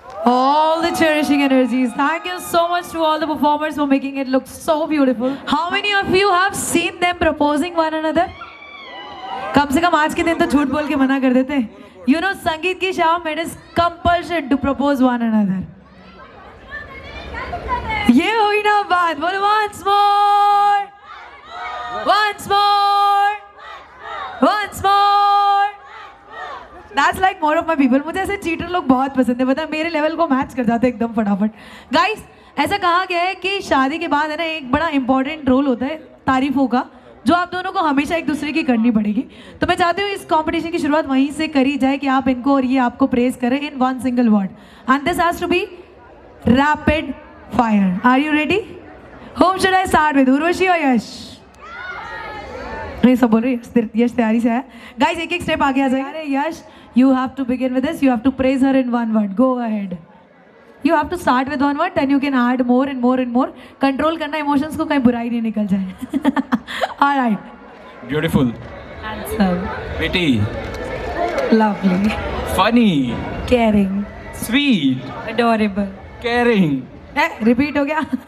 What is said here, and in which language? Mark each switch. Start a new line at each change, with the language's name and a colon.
English: All the cherishing energies. Thank you so much to all the performers for making it look so beautiful. How many of you have seen them proposing one another?
Hindi: कम से कम आज के दिन तो झूठ बोल के मना कर देते.
English: You know,
Hindi: संगीत की शाम,
English: it is compulsion to propose one another.
Hindi: ये हुई ना बात. बोलो
English: once more, once more, once more. That's like more of my people.
Hindi: मुझे ऐसे चीटर लोग बहुत पसंद है. पता है, मेरे लेवल को मैच कर जाते हैं एकदम फटाफट. गाइस, ऐसा कहा गया है कि शादी के बाद है ना, एक बड़ा इंपॉर्टेंट रोल होता है तारीफों का, जो आप दोनों को हमेशा एक दूसरे की करनी पड़ेगी. तो मैं चाहती हूँ इस कंपटीशन की शुरुआत वहीं से करी जाए कि आप इनको और ये आपको प्रेज करें
English: In one single word. And this has to be rapid fire. Are you ready? Whom should I start with, Urvashi और यश?
Hindi: नहीं, सब बोल रहे हैं. यश तैयारी से है. गाइस, एक एक स्टेप आगे आ जाएगा.
English: Yash, you have to begin with this. You have to praise her in one word. Go ahead. You have to start with one word, then you can add more and more and more.
Hindi: Control करना emotions को, कहीं बुराई नहीं निकल जाए.
English: All right. Beautiful. Handsome. Witty. Lovely. Funny. Caring. Sweet. Adorable. Caring.
Hindi: Repeat हो गया.